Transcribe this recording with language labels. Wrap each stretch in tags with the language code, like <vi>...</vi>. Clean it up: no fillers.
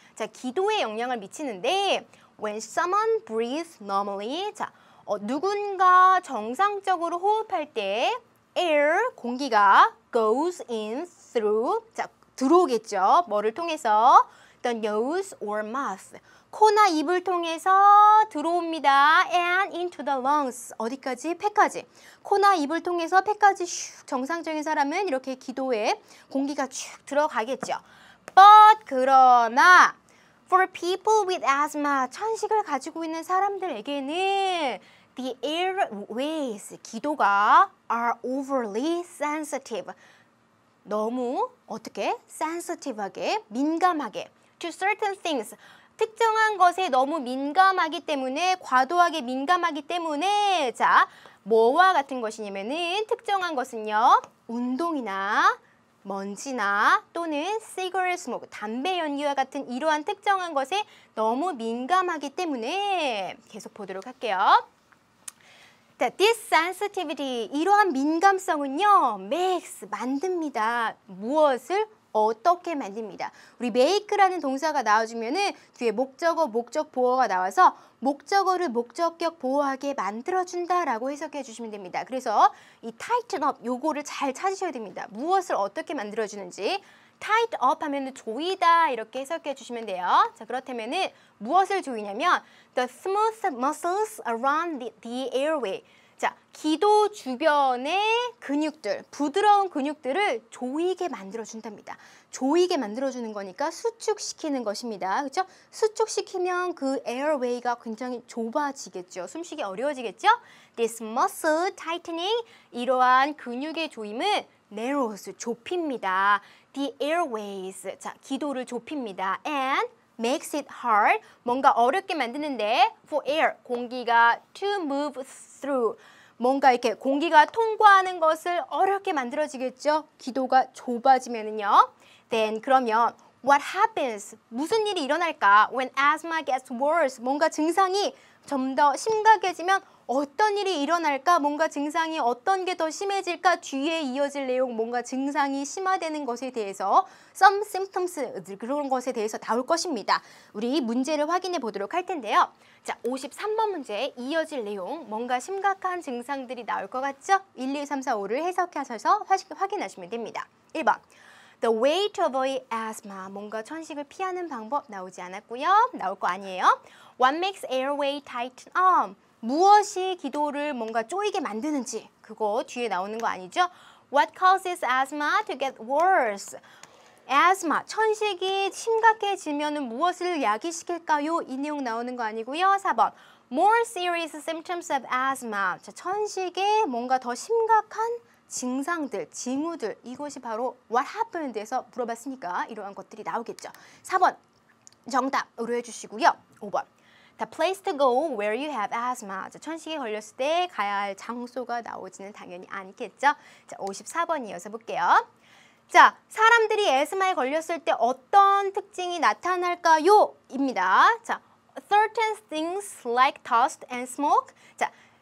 <ko>자, 기도에 영향을 미치는데</ko> <en>when someone breathes normally,</en> <ko>자, 누군가 정상적으로 호흡할 때</ko> <en>air,</en> <ko>공기가</ko> <en>goes in through,</en> <ko>자, 들어오겠죠. 뭐를 통해서?</ko> <en>the nose or mouth.</en> <ko>코나 입을 통해서 들어옵니다.</ko> <en>and into the lungs.</en> <ko>어디까지? 폐까지. 코나 입을 통해서 폐까지 슉, 정상적인 사람은 이렇게 기도에 공기가 쭉 들어가겠죠.</ko> <en>But</en> <ko>그러나</ko> <en>for people with asthma,</en> <ko>천식을 가지고 있는 사람들에게는</ko> <en>the airways,</en> <ko>기도가</ko> <en>are overly sensitive.</en> <ko>너무 어떻게?</ko> <en>sensitive하게,</en> <ko>민감하게</ko> <en>to certain things.</en> <ko>특정한 것에 너무 민감하기 때문에, 과도하게 민감하기 때문에 자, 뭐와 같은 것이냐면은 특정한 것은요. 운동이나 먼지나 또는 cigarette smoke, 담배 연기와 같은 이러한 특정한 것에 너무 민감하기 때문에 계속 보도록 할게요.</ko> <en>This sensitivity,</en> <ko>이러한 민감성은요,</ko> <en>makes,</en> <ko>만듭니다. 무엇을? 어떻게 만듭니다. 우리 make라는 동사가 나와주면은 뒤에 목적어, 목적 보어가 나와서 목적어를 목적격 보어하게 만들어준다라고 해석해 주시면 됩니다. 그래서 이 tighten up, 요거를 잘 찾으셔야 됩니다. 무엇을 어떻게 만들어주는지. tight up 하면은 조이다 이렇게 해석해 주시면 돼요. 자, 그렇다면은 무엇을 조이냐면</ko> <en>the smooth muscles around the airway.</en> <ko>자, 기도 주변의 근육들, 부드러운 근육들을 조이게 만들어준답니다. 조이게 만들어주는 거니까 수축시키는 것입니다. 그렇죠? 수축시키면 그 에어웨이가 굉장히 좁아지겠죠. 숨쉬기 어려워지겠죠?</ko> <en>This muscle tightening,</en> <ko>이러한 근육의 조임은</ko> <en>narrows,</en> <ko>좁힙니다.</ko> <en>The airways,</en> <ko>자, 기도를 좁힙니다.</ko> <en>And makes it hard,</en> <ko>뭔가 어렵게 만드는데</ko> <en>for air,</en> <ko>공기가</ko> <en>to move through,</en> <ko>뭔가 이렇게 공기가 통과하는 것을 어렵게 만들어지겠죠. 기도가 좁아지면은요.</ko> <en>Then</en> <ko>그러면</ko> <en>what happens?</en> <ko>무슨 일이 일어날까?</ko> <en>When asthma gets worse,</en> <ko>뭔가 증상이 좀 더 심각해지면 어떤 일이 일어날까? 뭔가 증상이 어떤 게 더 심해질까? 뒤에 이어질 내용, 뭔가 증상이 심화되는 것에 대해서</ko> <en>some symptoms,</en> <ko>그런 것에 대해서 나올 것입니다. 우리 문제를 확인해 보도록 할 텐데요. 자, 53번 문제 이어질 내용, 뭔가 심각한 증상들이 나올 것 같죠? 1, 2, 3, 4, 5를 해석하셔서 확인하시면 됩니다. 1번.</ko> <en>The way to avoid asthma,</en> <ko>뭔가 천식을 피하는 방법 나오지 않았고요. 나올 거 아니에요.</ko> <en>What makes airway tighten up?</en> <ko>무엇이 기도를 뭔가 쪼이게 만드는지, 그거 뒤에 나오는 거 아니죠?</ko> <en>What causes asthma to get worse?</en> <ko>asthma, 천식이 심각해지면 무엇을 야기시킬까요? 이 내용 나오는 거 아니고요. 4번.</ko> <en>More serious symptoms of asthma.</en> <ko>자, 천식의 뭔가 더 심각한 증상들, 징후들, 이것이 바로 what happened에서 물어봤으니까 이러한 것들이 나오겠죠. 4번 정답으로 해주시고요. 5번</ko> <en>The place to go where you have asthma.</en> <ko>자, 천식에 걸렸을 때 가야 할 장소가 나오지는 당연히 않겠죠. 자, 54번 이어서 볼게요. 자, 사람들이 에스마에 걸렸을 때 어떤 특징이 나타날까요? 입니다. 자,</ko> <en>certain things like dust and smoke.</en> <ko>자,</ko>